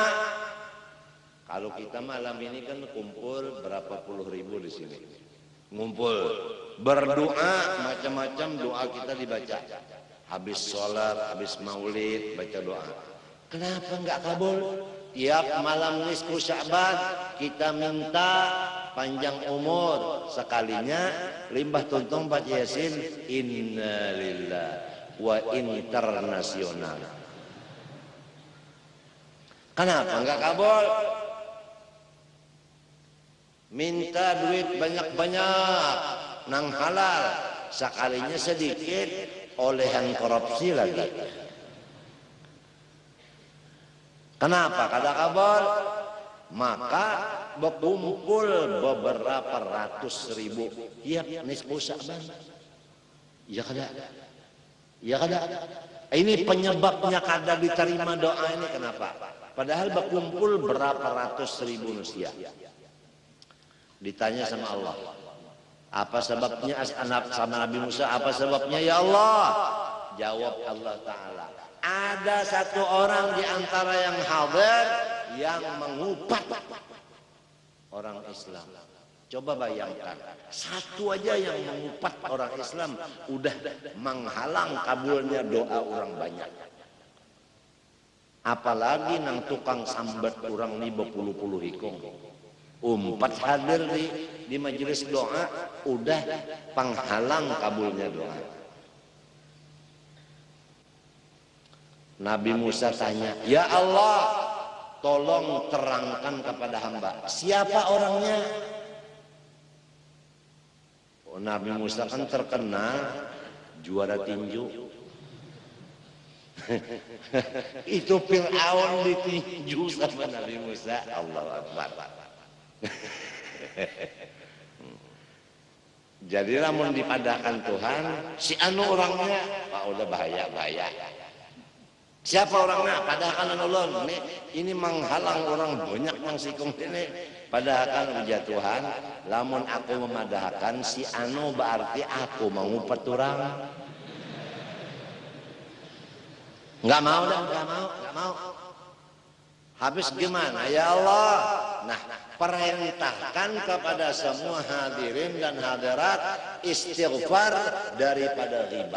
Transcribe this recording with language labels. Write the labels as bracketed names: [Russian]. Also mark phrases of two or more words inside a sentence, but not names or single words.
[Indonesian] Kalau kita malam ini kan kumpul berapa puluh ribu di sini, ngumpul berdoa, macam-macam doa kita dibaca. Habis sholat, habis maulid, baca doa. Kenapa enggak kabul? Tiap malam nisfu Sya'ban kita minta panjang umur, sekalinya limbah tuntung baca Yasin, innalillah wa internasional. Kenapa enggak kabul? [Banjar] Minta duit banyak-banyak nang halal, sekalinya sedikit olehan korupsi lagi. Kenapa kada kabul? [Indonesian] Maka berkumpul beberapa ratus ribu tiap nisfu Sya'ban. [Banjar] Ya kada? Ya kada? [Indonesian] Ini penyebabnya kada diterima doa ini kenapa? Padahal berkumpul berapa ratus ribu manusia. Ditanya sama Allah, apa sebabnya? Sama Nabi Musa, apa sebabnya [Arabic] يا الله? [Indonesian] Jawab [Arabic] الله تعالى, [Indonesian] ada satu orang di antara yang hadir yang mengupat orang Islam. Coba bayangkan, satu aja yang mengupat orang Islam udah menghalang kabulnya doa orang banyak. [Banjar] Apalagi nang tukang sambat orang ni berpuluh-puluh hikung. [Indonesian] Umpat hadir di majelis doa udah penghalang kabulnya doa. Nabi Musa tanya, [Arabic] يا الله, [Indonesian] tolong terangkan kepada hamba, siapa orangnya? Oh, Nabi Musa kan terkenal juara tinju. Itu Fir'aun ditinju sama Nabi Musa. [Arabic] الله أكبر. [Banjar] Jadi namun dipadahkan Tuhan, si anu orangnya, Pak udah bahaya. [Indonesian] Siapa orangnya? [Banjar] Padahkan Allah ini menghalang orang banyak yang sikung ini. Padahkan ujar Tuhan, lamun aku memadahkan si anu berarti aku mengupat orang. [Indonesian] Enggak mau. Habis gimana? [Arabic] يا الله. [Indonesian] Nah, perintahkan kepada semua hadirin dan hadirat istighfar daripada ghibah.